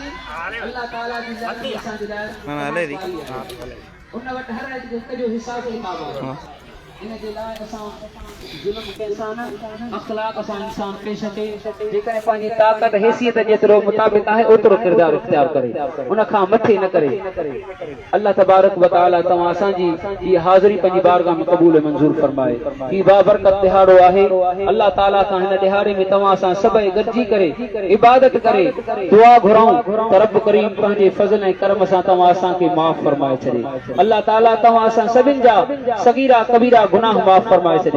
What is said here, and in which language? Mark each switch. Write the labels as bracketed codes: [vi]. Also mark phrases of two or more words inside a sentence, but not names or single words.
[sd] अल्लाह ताला जी ज़ात असांजे लाइ हले री उन वटि हर हिक जो हिसाब किताब आहे। इन जे लाइ असां ज़ुल्म कंहिंसां न अख़लाक़ सां इंसान पेश अचे। जेकॾहिं पंहिंजी ताक़त हैसियत जेतिरो मुताबिक़ आहे ओतिरो किरदार इख्तियार करे उन खां मथे न करे। [ar] الله تبارك وتعالى [sd] तव्हां असांजी हीअ हाज़िरी पंहिंजी बारगाह में क़बूल मंज़ूर फरमाए। हीअ बाबरकत दिहाड़ो आहे। अल्लाह ताला खां हिन दिहाड़े में तव्हां असां सभई गॾिजी करे इबादत करे दुआ घुराऊं त रब करीम पंहिंजे फज़ल ऐं करम सां तव्हां असांखे माफ़ फरमाए छॾे। अल्लाह ताला तव्हां असां सभिनि जा सगीरा कबीरा गुनाह माफ़ फरमाए छॾे।